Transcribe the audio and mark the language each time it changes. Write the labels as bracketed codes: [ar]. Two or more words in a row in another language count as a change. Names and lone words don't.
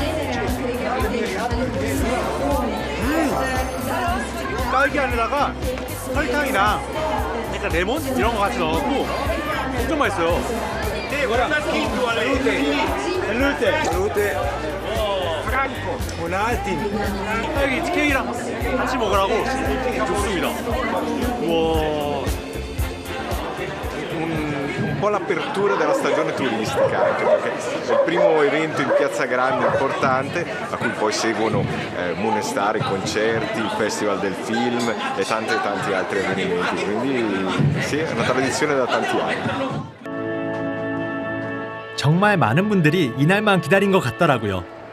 [ko] 딸기 안에다가 설탕이랑 약간 레몬 이런 거 같이 넣어갖고 엄청 맛있어요. 이거랑 벨루테 프랑코 보나틴 딸기 케이크랑 같이 먹으라고 좋습니다. 우와. [it] Un po' l'apertura della stagione turistica, anche perché è il primo evento in Piazza Grande importante a cui poi seguono Moonestari, concerti, il Festival del Film e tanti altri avvenimenti, quindi sì, è una tradizione da tanti anni. [ko] 정말 많은 분들이 이날만 기다린 것 같더라고요.